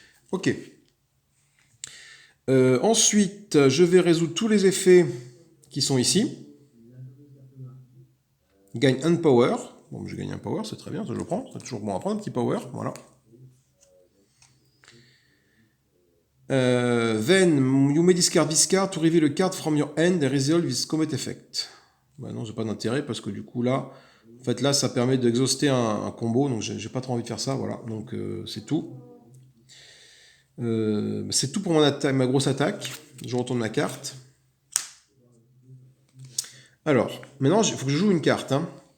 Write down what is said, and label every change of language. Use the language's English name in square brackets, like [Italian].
[French] Ok. Ensuite, je vais résoudre tous les effets qui sont ici. Gagne un power. Bon, je gagne un power, c'est très bien, ça je le prends. C'est toujours bon à prendre, un petit power, voilà. [English] Then, you may discard this card to reveal a card from your hand and resolve this comet effect. [French] Bah non, j'ai pas d'intérêt parce que du coup là, en fait là, ça permet d'exhauster un combo, donc j'ai pas trop envie de faire ça, voilà. Donc c'est tout. C'est tout pour ma grosse attaque. Je retourne ma carte. Alors, maintenant, il faut que je joue une carte. Hein.